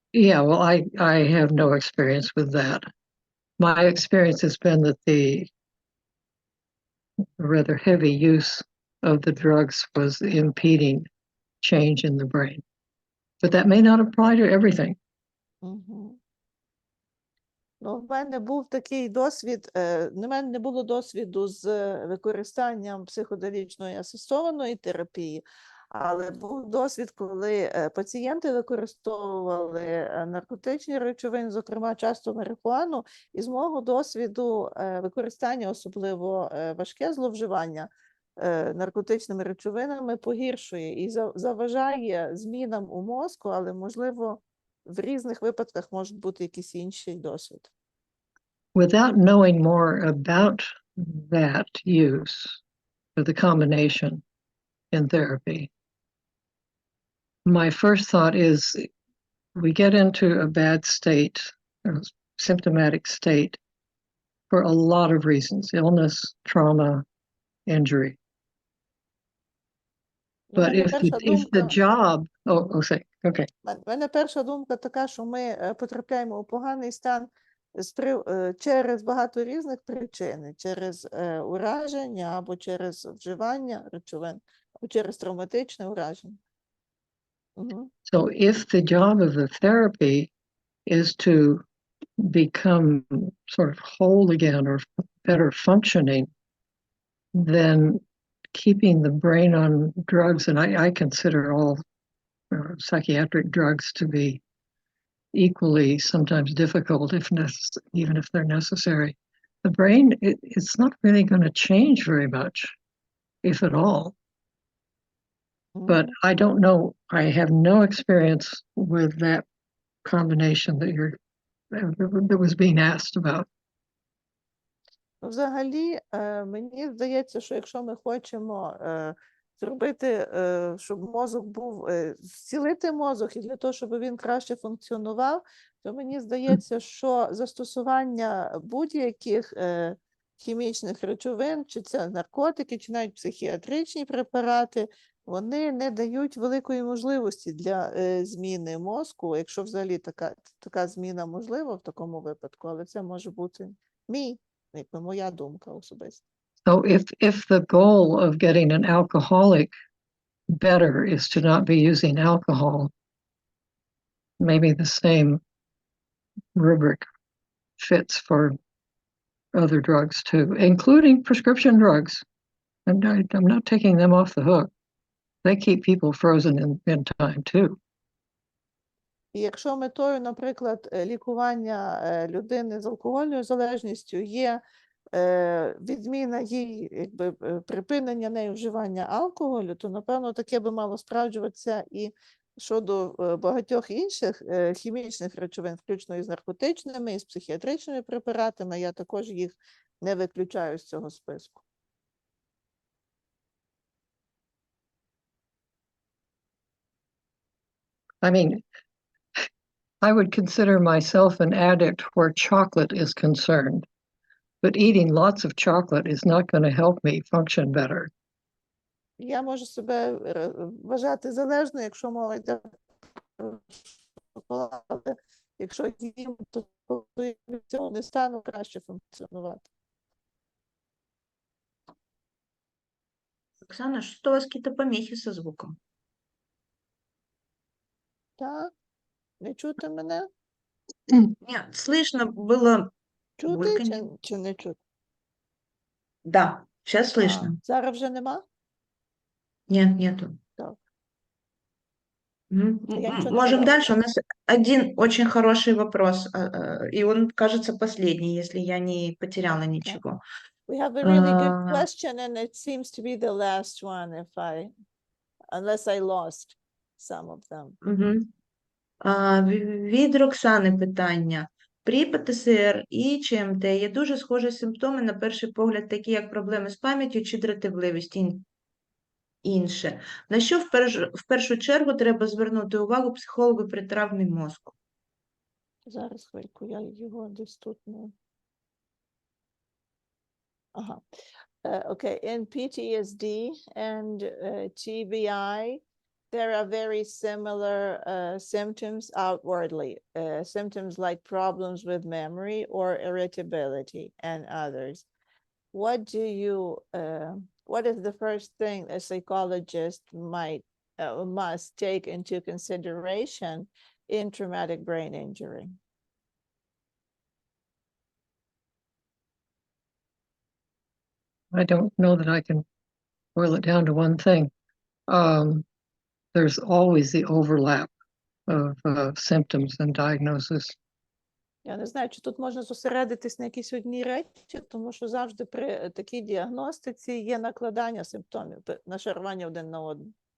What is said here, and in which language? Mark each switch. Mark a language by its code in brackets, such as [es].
[en] Yeah, well, I have no experience with that. My experience has been that the rather heavy use of the drugs was impeding change in the brain. But that may not apply to everything. [uk] Ну, в мене був такий досвід, в мене не було досвіду з використанням психоделічної асистованої терапії, але був досвід, коли пацієнти використовували наркотичні речовини, зокрема часто марихуану, і з мого досвіду використання, особливо важке зловживання наркотичними речовинами, погіршує і заважає змінам у мозку, але, можливо, в різних випадках можуть бути якісь інший досвід. [en] Without knowing more about that use, or the combination in therapy, my first thought is we get into a bad state, a symptomatic state, for a lot of reasons: illness, trauma, injury. But if the job, okay. [uk] В мене перша думка така, що ми потрапляємо у поганий стан через багато різних причин, через ураження або через вживання речовин, або через травматичне ураження. [en] So if the job of the therapy is to become sort of whole again or better functioning, then keeping the brain on drugs, and I consider all psychiatric drugs to be equally sometimes difficult, even if they're necessary. The brain, it's not really going to change very much, if at all. But I don't know, I have no experience with that combination that was being asked about. [uk] Взагалі, мені здається, що якщо ми хочемо зробити, щоб мозок був, зцілити мозок і для того, щоб він краще функціонував, то мені здається, що застосування будь-яких хімічних речовин, чи це наркотики, чи навіть психіатричні препарати, вони не дають великої можливості для зміни мозку, якщо взагалі така зміна можлива в такому випадку, але це може бути моя думка особиста. [en] So if the goal of getting an alcoholic better is to not be using alcohol, maybe the same rubric fits for other drugs too, including prescription drugs. I'm not taking them off the hook. They keep people frozen in time too. [uk] І якщо метою, наприклад, лікування людини з алкогольною залежністю є відміна їй, якби припинення нею вживання алкоголю, то, напевно, таке би мало справджуватися і щодо багатьох інших хімічних речовин, включно із наркотичними, і з психіатричними препаратами. Я також їх не виключаю з цього списку. [en] I mean, I would consider myself an addict where chocolate is concerned, but eating lots of chocolate is not going to help me function better. [uk] Я можу себе вважати залежною, якщо мова йде про шоколад. Якщо їм, то від цього не стану краще функціонувати. [ru] Оксана, что у вас какие-то помехи со звуком? [uk] Так? Не чути мене? [ru] Нет, слышно было [uk] Чути [ru] бульканье. [uk] чи не чути? [ru] Да, сейчас слышно. [uk] Зараз вже нема? [ru] Нет, нету. [uk] Так. Мгм. [ru] Я ничего не Можем сказала. дальше. У нас один очень хороший вопрос, и он, кажется, последний, если я не потеряла ничего. [en] We have a really good А, question, and it seems to be the last one, unless I lost some of them. [uk] мгм. Від Роксани питання. При ПТСР і ЧМТ є дуже схожі симптоми, на перший погляд, такі як проблеми з пам'яттю чи дратівливість інше. На що в першу чергу треба звернути увагу психологу при травмі мозку? Зараз хвильку, я його десь тут не... Ага. [en] Okay, in PTSD and TBI, there are very similar symptoms outwardly, symptoms like problems with memory or irritability and others. What is the first thing a psychologist must take into consideration in traumatic brain injury? I don't know that I can boil it down to one thing. There's always the overlap of symptoms and diagnosis. [uk] Я не знаю, чи тут можна зосередитись на якісь одній речі, тому що завжди при такій діагностиці є накладання симптомів, нашарування один на один.